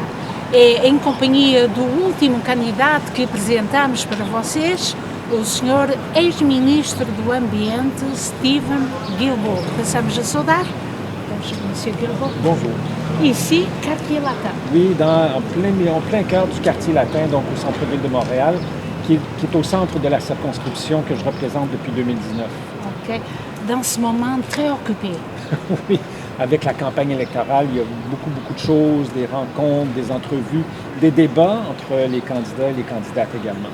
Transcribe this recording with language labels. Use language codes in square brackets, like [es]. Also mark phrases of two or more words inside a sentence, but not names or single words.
[pt] É em companhia do último candidato que apresentamos para vocês, o Sr. Ex-Ministro do Ambiente, Stephen Guilbeault. Passamos a saudar. [fr] Bonjour, Monsieur Guilbeault. Bonjour. Ici, Quartier Latin. Oui, en plein cœur du quartier latin, donc au centre-ville de Montréal, qui est au centre de la circonscription que je représente depuis 2019. Ok. Dans ce moment très occupé. Oui, avec la campagne électorale, il y a beaucoup de choses, des rencontres, des entrevues, des débats entre les candidats et les candidates également.